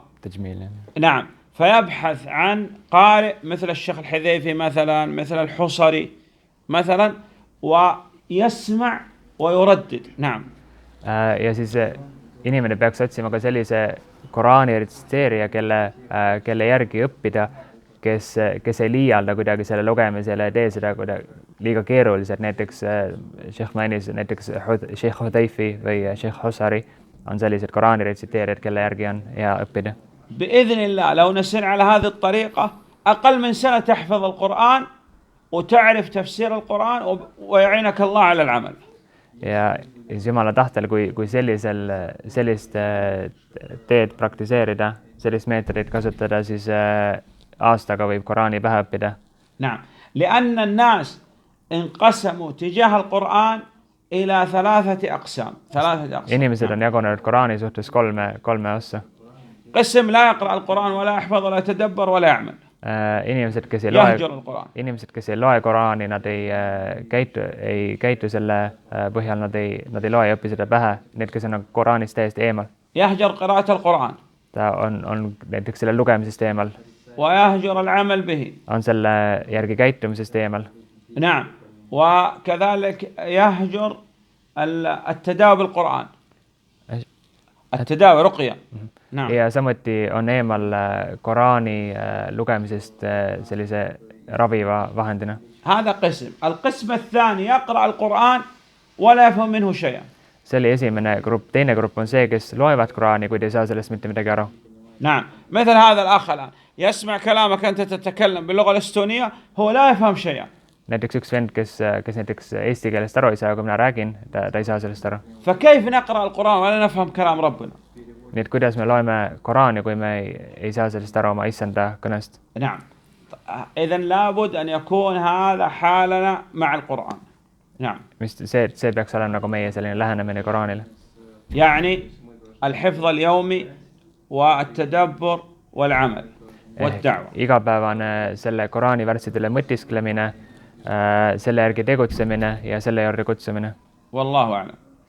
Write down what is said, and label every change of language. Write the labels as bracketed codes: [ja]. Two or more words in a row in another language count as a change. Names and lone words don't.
[ar] تجميل. نعم. فيبحث عن قارئ مثل الشيخ الحذيفي مثلا، مثل الحصري مثلا، ويسمع ويردد. نعم. [et] Ja siis inimene peaks otsima ka sellise Koraani retsiteerija, kelle järgi õppida, kes ei liialda kuidagi selle lugemisele ja tee seda kuidagi liiga keeruliselt. Näiteks Sheikh mainis, näiteks Sheikh Hudayfi või Sheikh Husari on sellised Koraani retsiteerijad, kelle järgi on hea õppida. [ar] بإذن الله لو نسير على هذه الطريقة أقل من سنة تحفظ القرآن وتعرف تفسير القرآن ويعينك الله على العمل. [et] Ja siis Jumala tahtel, kui sellist teed praktiseerida, sellist meetodit kasutada, siis aastaga võib Koraani pähe õppida. [ar] نعم لأن الناس انقسموا تجاه القرآن إلى ثلاثة أقسام. [et] Inimesed on jagunenud Koraani suhtes kolme ossa. [ar] قسم لا يقرأ القرآن ولا يحفظ ولا يتدبر ولا يعمل. [et] Inimesed, kes ei loe Koraani, nad ei käitu selle põhjal, nad ei loe ja õpi seda pähe. Need, kes on Koraanist täiesti eemal. [ar] يهجر قراءة القرآن. [et] Ta on näiteks selle lugemisest eemal. [ar] ويهجر العمل به. [et] On selle järgi käitumisest eemal. [ar] نعم وكذلك يهجر التداوي بالقرآن. التداوي رقية. نعم. [et] Ja samuti on eemal Koraani lugemisest sellise raviva vahendina. [ar] هذا قسم. القسم الثاني يقرأ القرآن ولا يفهم منه شيئا. [et] See oli esimene grupp. Teine grupp on see, kes loevad Koraani, kuid ei saa sellest mitte midagi aru. [ar] نعم مثل هذا الأخ الآن يسمع كلامك أنت تتكلم باللغة الإستونية هو لا يفهم شيئا. [et] Näiteks üks vend, kes näiteks eesti keelest aru ei saa, kui mina räägin, ta ei saa sellest aru. [ar] فكيف نقرأ القرآن ولا نفهم كلام ربنا. [et] Nii et kuidas me loeme Koraani, kui me ei saa sellest aru oma issanda kõnest. [ar] نعم إذن لابد أن يكون هذا حالنا مع القرآن. نعم [et] see peaks olema nagu meie selline lähenemine Koraanile. [ar] يعني الحفظ اليومي والتدبر والعمل والدعوة. [et] Igapäevane selle Koraani värssidele mõtisklemine, selle järgi tegutsemine ja selle juurde kutsumine. [ar] والله أعلم.